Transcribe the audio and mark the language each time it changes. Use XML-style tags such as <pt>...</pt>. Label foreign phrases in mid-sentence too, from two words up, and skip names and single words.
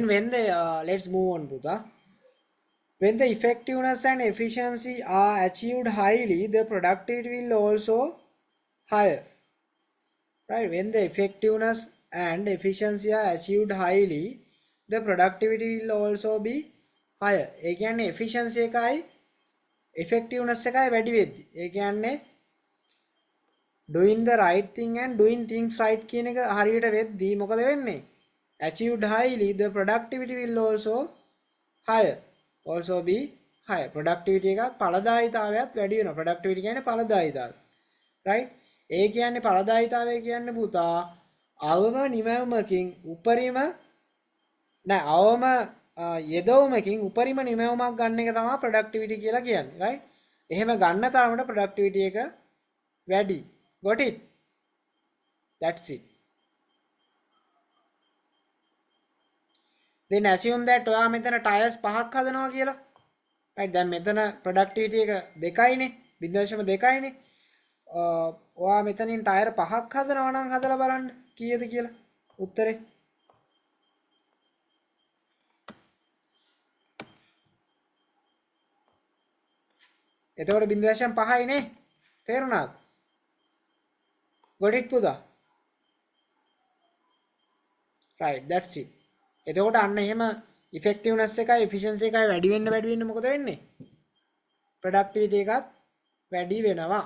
<en>when the let's move on Buddha when the effectiveness and efficiency are achieved highly the productivity will also higher right when the effectiveness and efficiency are achieved highly the productivity will also be higher</en> <si>ඒ කියන්නේ efficiency එකයි effectiveness එකයි වැඩි වෙද්දි. ඒ කියන්නේ</si> <en>doing the right thing and doing things right</en> <si>කියන එක හරියට වෙද්දී මොකද වෙන්නේ?</si> <en>Achieved highly, the productivity will also be higher.</en> <si>Productivity එකත් ඵලදායීතාවයත් වැඩි වෙනවා. productivity කියන්නේ ඵලදායීතාවය. right? ඒ කියන්නේ ඵලදායීතාවය කියන්නේ පුතා අවම නිමැවුමකින් උපරිම අවම යෙදවුමකින් උපරිම නිමැවුමක් ගන්න එක තමයි productivity කියලා කියන්නේ. right? එහෙම ගන්න තරමට productivity එක වැඩි.</si> <en>Got it? That's it. Then assume that</en> <si>ඔයා මෙතන tires 5ක් හදනවා කියලා. right? දැන් මෙතන productivity එක 2යිනේ. 0.2යිනේ. ඔයා මෙතනින් tire 5ක් හදනවා නම් හදලා බලන්න කීයද කියලා. උත්තරේ එතකොට 0.5යිනේ. තේරුණාද?</si> <en>Got it පුතා? right, that's it.</en> <si>එතකොට අන්න එහෙම effectiveness එකයි efficiency එකයි වැඩි වෙන්න මොකද වෙන්නේ? productivity එකත් වැඩි වෙනවා.</si>